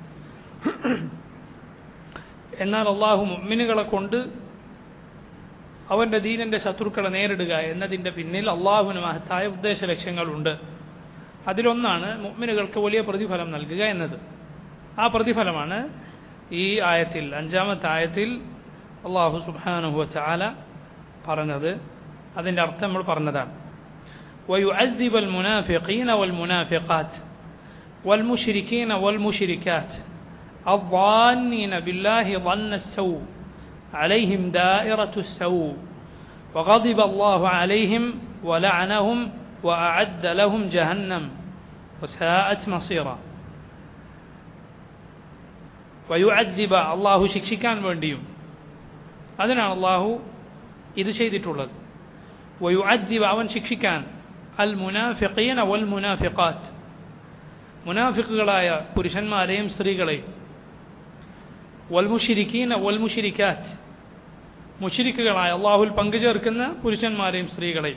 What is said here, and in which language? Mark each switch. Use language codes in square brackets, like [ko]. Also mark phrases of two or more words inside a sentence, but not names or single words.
[ml] എന്നാൽ അള്ളാഹു മുഅ്മിനുകളെ കൊണ്ട് അവൻ്റെ ദീനിൻ്റെ ശത്രുക്കളെ നേരിടുക എന്നതിൻ്റെ പിന്നിൽ അള്ളാഹുവിന് മഹത്തായ ഉദ്ദേശ ലക്ഷ്യങ്ങളുണ്ട്. അതിലൊന്നാണ് മുഅ്മിനുകൾക്ക് വലിയ പ്രതിഫലം നൽകുക എന്നത്. ആ പ്രതിഫലമാണ് ഈ ആയത്തിൽ, 5-ാമത്തെ ആയത്തിൽ അള്ളാഹു [ar] سبحانه وتعالى [ml] പറഞ്ഞത്. അതിൻ്റെ അർത്ഥം നമ്മൾ പറഞ്ഞതാണ്. [ar] ويعذب المنافقين والمنافقات والمشركين والمشركات الظانين بالله ظن السوء عليهم دائرة السوء وغضب الله عليهم ولعنهم وأعد لهم جهنم وساءت مصيرا. ويعذب الله [ml] ശിക്ഷിക്കാൻ വേണ്ടിയും അതിനാണ് അള്ളാഹു ഇത് ചെയ്തിട്ടുള്ളത്. വയുഅദ്ദിബ അവൻ ശിക്ഷിക്കാൻ [ar] المنافقين والمنافقات [ml] മുനാഫിഖുകളായ പുരുഷന്മാരെയും സ്ത്രീകളെയും [ar] والمشركين والمشركات [ml] മുശ്രിക്കുകളായ അള്ളാഹുൽ പങ്കുചേർക്കുന്ന പുരുഷന്മാരെയും സ്ത്രീകളെയും.